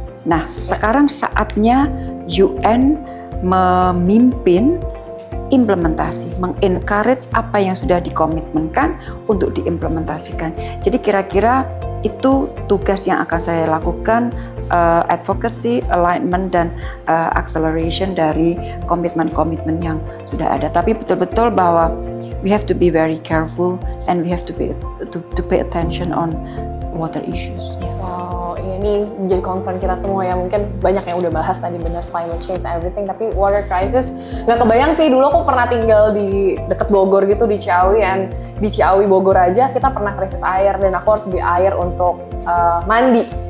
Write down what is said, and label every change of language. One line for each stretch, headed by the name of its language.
Indonesian: Nah, sekarang saatnya UN memimpin implementasi, mengencourage apa yang sudah dikomitmenkan untuk diimplementasikan. Jadi kira-kira itu tugas yang akan saya lakukan, advocacy, alignment, dan acceleration dari komitmen-komitmen yang sudah ada. Tapi betul-betul bahwa
English: we have to be very careful and we have to pay attention on water issues.
Indonesian: Wow, ini menjadi concern kita semua ya. Mungkin banyak yang udah bahas tadi, benar,
English: climate change everything,
Indonesian: tapi
English: water crisis
Indonesian: nggak kebayang sih. Dulu aku pernah tinggal di dekat Bogor gitu, di Ciawi, dan di Ciawi Bogor aja kita pernah krisis air dan aku harus beli air untuk mandi.